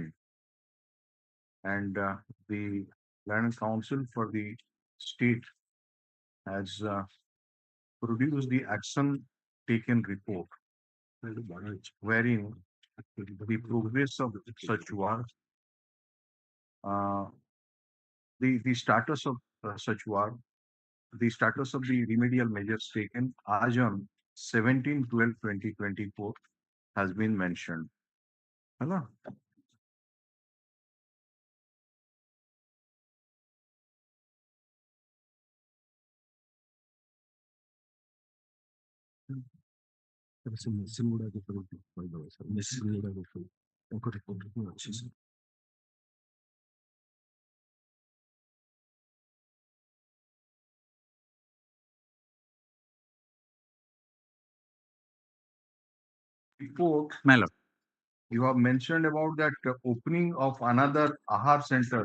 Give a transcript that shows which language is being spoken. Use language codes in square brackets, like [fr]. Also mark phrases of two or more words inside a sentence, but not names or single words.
[en] And the Land Council for the state has produced the action taken report, wherein the progress of such work, the status of such work, the status of the remedial measures taken as on 17/12/2024 has been mentioned. Hello? [or] machine ଗୁଡାକ କହିଦେବ ସାର୍ machine ଗୁଡାକ ତାଙ୍କ ରିପୋର୍ଟରେ ହିଁ ଅଛି ସାର୍। [en] Report, My lord. you have mentioned about that opening of another AHAR center